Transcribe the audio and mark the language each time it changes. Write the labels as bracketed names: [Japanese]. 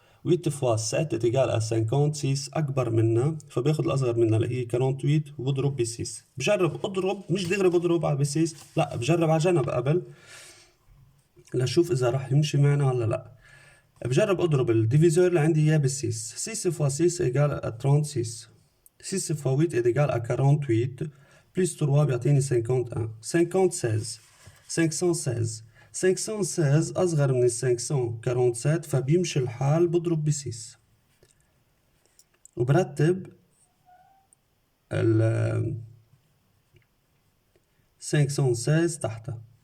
[French] 8 فوا 7 est égal à 56 [Arabic] أكبر منها، فباخد الأصغر منها اللي هي 48 وبضرب ب 6. بجرب أضرب، مش دغري بضرب على ب 6، لا بجرب على جنب قبل لشوف إذا راح يمشي معنا ولا لا. بجرب أضرب الديفيزور اللي عندي إياه ب 6. [French] 6 فوا 6 égal à 36. 6 فوا 8 est égal à 48. [Arabic] plus 3 بيعطيني 51. 56 516 أصغر من 547، فبيمشي الحال بضرب ب 6. وبرتب ال 516 تحتها.